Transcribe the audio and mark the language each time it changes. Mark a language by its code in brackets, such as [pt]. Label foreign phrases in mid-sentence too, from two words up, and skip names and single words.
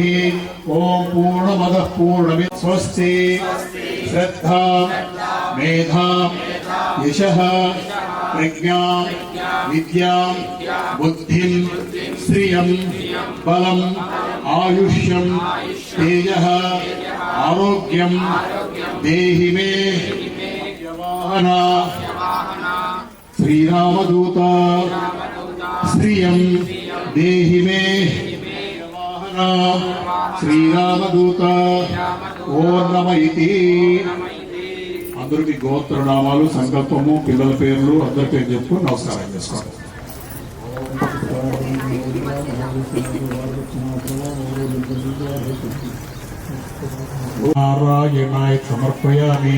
[sa] ओम पूर्णमदः पूर्णमिदं स्वस्ति श्रद्धा मेधा यशः प्रज्ञा विद्या बुद्धिं श्रियं बलम् आयुष्यं तेजः आरोग्यं देहि मे यवाहना श्रीरामदूत श्रियं देहि मे यवाहना श्रीरामदूत ఓం నమ ఇతి. [te] అందరికి గోత్రనామాలు సంకల్పము పిల్లల పేర్లు అందరి పేరు చెప్పుకొని నమస్కారం చేసుకోండి. నారాయణాయ సమర్పయామి.